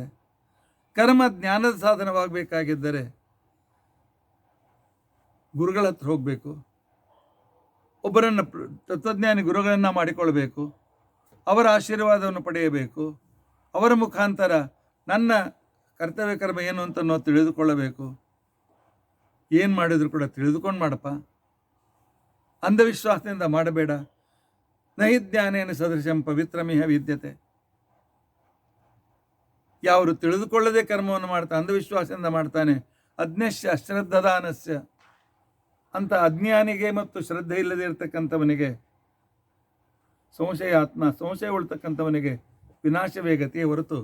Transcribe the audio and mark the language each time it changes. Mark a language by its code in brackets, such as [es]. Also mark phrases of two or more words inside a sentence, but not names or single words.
[kn] ಕರ್ಮ ಜ್ಞಾನದ ಸಾಧನವಾಗಬೇಕಾಗಿದ್ದರೆ ಗುರುಗಳ ಹತ್ರ ಹೋಗಬೇಕು, ಒಬ್ಬರನ್ನು ತತ್ವಜ್ಞಾನಿ ಗುರುಗಳನ್ನು ಮಾಡಿಕೊಳ್ಬೇಕು, ಅವರ ಆಶೀರ್ವಾದವನ್ನು ಪಡೆಯಬೇಕು, ಅವರ ಮುಖಾಂತರ ನನ್ನ ಕರ್ತವ್ಯ ಕರ್ಮ ಏನು ಅಂತ ನಾವು ತಿಳಿದುಕೊಳ್ಳಬೇಕು. ಏನು ಮಾಡಿದರೂ ಕೂಡ ತಿಳಿದುಕೊಂಡು ಮಾಡಪ್ಪ, ಅಂಧವಿಶ್ವಾಸದಿಂದ ಮಾಡಬೇಡ. [sa] ನಹಿ ಜ್ಞಾನೇನ ಸದೃಶಂ ಪವಿತ್ರಮಿಹ ವಿದ್ಯತೆ. [kn] ಯಾರು ತಿಳಿದುಕೊಳ್ಳದೆ ಕರ್ಮವನ್ನು ಮಾಡ್ತಾನೆ, ಅಂಧವಿಶ್ವಾಸದಿಂದ ಮಾಡ್ತಾನೆ, [sa] ಅಜ್ಞಶ್ಯ ಅಶ್ರದ್ಧದಾನಸ್ಯ [kn] ಅಂತ ಅಜ್ಞಾನಿಗೆ ಮತ್ತು ಶ್ರದ್ಧೆ ಇಲ್ಲದೆ ಇರತಕ್ಕಂಥವನಿಗೆ, ಸಂಶಯ ಉಳ್ತಕ್ಕಂಥವನಿಗೆ ವಿನಾಶವೇ ಗತಿಯೇ ಹೊರತು.